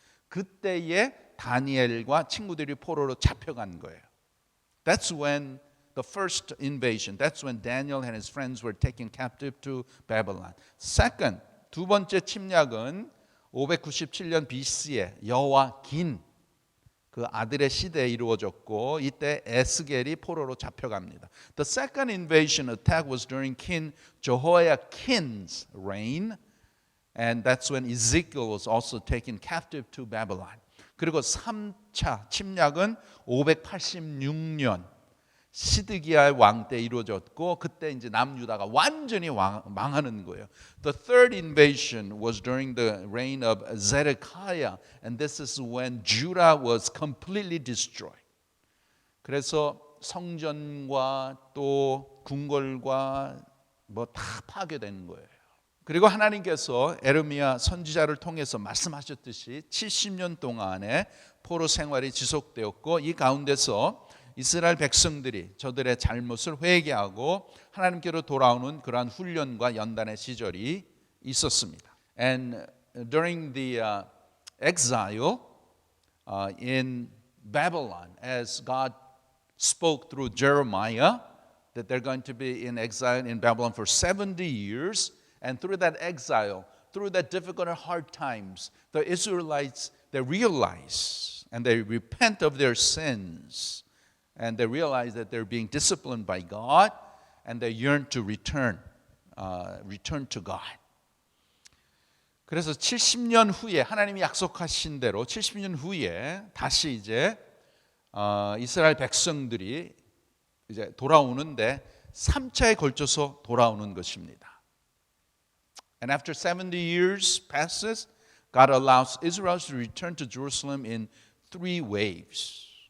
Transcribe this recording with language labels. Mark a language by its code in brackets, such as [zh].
[ko] 그때에 다니엘과 친구들이 포로로 잡혀간 거예요. [en] That's when the first invasion. That's when Daniel and his friends were taken captive to Babylon. [ko] Second, 두 번째 침략은 597년 BC에 여호야긴 그 아들의 시대에 이루어졌고 이때 에스겔이 포로로 잡혀갑니다. [en] The second invasion attack was during King Jehoiakim's reign, and that's when Ezekiel was also taken captive to Babylon. [ko] 그리고 3차 침략은 586년 시드기야의 왕 때 이루어졌고 그때 이제 남유다가 완전히 망하는 거예요. [en] The third invasion was during the reign of Zedekiah, and this is when Judah was completely destroyed. [ko] 그래서 성전과 또 궁궐과 뭐 다 파괴된 거예요. 그리고 하나님께서 에르미야 선지자를 통해서 말씀하셨듯이 70년 동안의 포로 생활이 지속되었고 이 가운데서 이스라엘 백성들이 저들의 잘못을 회개하고 하나님께로 돌아오는 그러한 훈련과 연단의 시절이 있었습니다. [en] And during the exile in Babylon, as God spoke through Jeremiah that they're going to be in exile in Babylon for 70 years, and through that exile, through that difficult and hard times, the Israelites, they realize and they repent of their sins. And they realize that they're being disciplined by God, and they yearn to return to God. [ko] 그래서 70년 후에 하나님이 약속하신 대로 70년 후에 다시 이제 이스라엘 백성들이 이제 돌아오는데 3차에 걸쳐서 돌아오는 것입니다. [en] And after 70 years passes, God allows Israel to return to Jerusalem in 3 waves.